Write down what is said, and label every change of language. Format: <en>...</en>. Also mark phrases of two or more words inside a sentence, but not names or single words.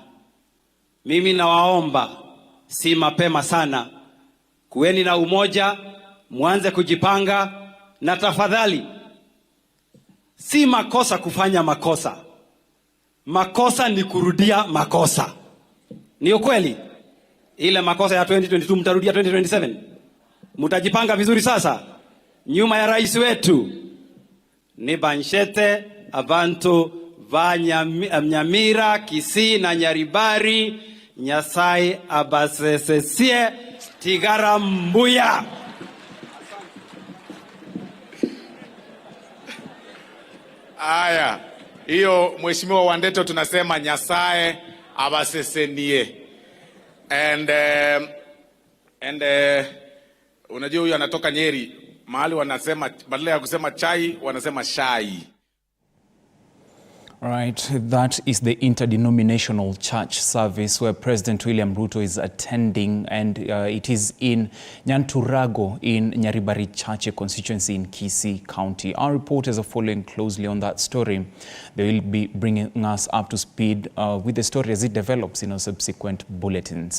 <sw>Mimi nawaomba si mapema sana, kuweni na umoja, muanze kujipanga, na tafadhali si makosa kufanya makosa. Makosa ni kurudia makosa. Ni ukweli. Ile makosa ya 2022 mtarudia 2027. Mtajipanga vizuri sasa. Nyuma ya rais wetu ni Banshete, abantu Nyamira, Kisii na Nyaribari.</sw> <guz>Nyasaye abasesesie tigara mbuya.</guz> <sw>Aya, hiyo Mheshimiwa Wandeto tunasema</sw> <guz>Nyasaye abasesenie.</guz> <sw>And unajua huyu anatoka Nyeri, mahali wanasema badala ya kusema chai wanasema shai.</sw> <en>Right, that is the interdenominational church service where President William Ruto is attending, and it is in Nyanturago in Nyaribari Chache constituency in Kisii County. Our reporters are following closely on that story. They will be bringing us up to speed with the story as it develops in our subsequent bulletins.</en>